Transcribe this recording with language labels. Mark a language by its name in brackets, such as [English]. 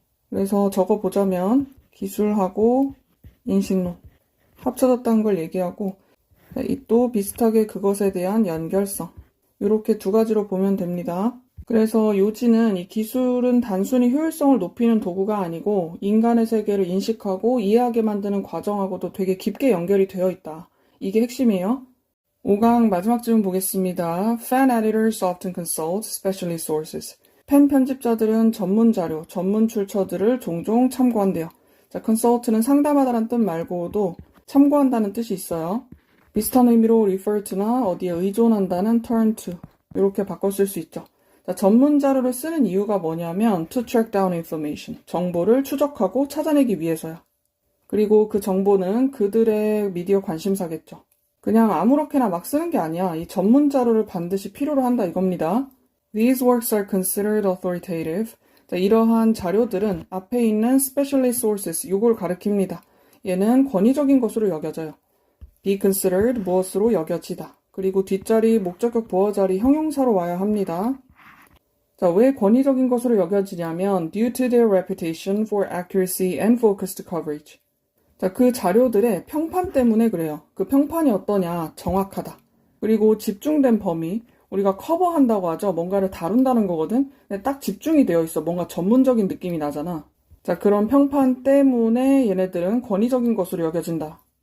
[Korean] 그래서 적어보자면 기술하고 인식론 합쳐졌다는 걸 얘기하고 it도 비슷하게 그것에 대한 연결성 이렇게 두 가지로 보면 됩니다. 그래서 요지는 이 기술은 단순히 효율성을 높이는 도구가 아니고 인간의 세계를 인식하고 이해하게 만드는 과정하고도 되게 깊게 연결이 되어 있다. 이게 핵심이에요. 5강 마지막 질문 보겠습니다. [English] Fan editors often consult specialist sources. [Korean] 팬 편집자들은 전문 자료, 전문 출처들을 종종 참고한대요. 자, consult는 상담하다라는 뜻 말고도 참고한다는 뜻이 있어요. 비슷한 의미로 [English] refer to [Korean] 나 어디에 의존한다는 [English] turn to [Korean] 이렇게 바꿔 쓸 수 있죠. 자, 전문 자료를 쓰는 이유가 뭐냐면 [English] to track down information, [Korean] 정보를 추적하고 찾아내기 위해서요. 그리고 그 정보는 그들의 미디어 관심사겠죠. 그냥 아무렇게나 막 쓰는 게 아니야. 이 전문 자료를 반드시 필요로 한다 이겁니다. [English] These works are considered authoritative. [Korean] 자, 이러한 자료들은 앞에 있는 [English] specialist sources, [Korean] 요걸 가리킵니다. 얘는 권위적인 것으로 여겨져요. [English] be considered, [Korean] 무엇으로 여겨지다. 그리고 뒷자리, 목적격 보어자리, 형용사로 와야 합니다. 자, 왜 권위적인 것으로 여겨지냐면 [English] due to their reputation for accuracy and focused coverage. [Korean] 자, 그 자료들의 평판 때문에 그래요. 그 평판이 어떠냐? 정확하다. 그리고 집중된 범위, 우리가 커버한다고 하죠. 뭔가를 다룬다는 거거든. 근데 딱 집중이 되어 있어. 뭔가 전문적인 느낌이 나잖아. 자, 그런 평판 때문에 얘네들은 권위적인 것으로 여겨진다.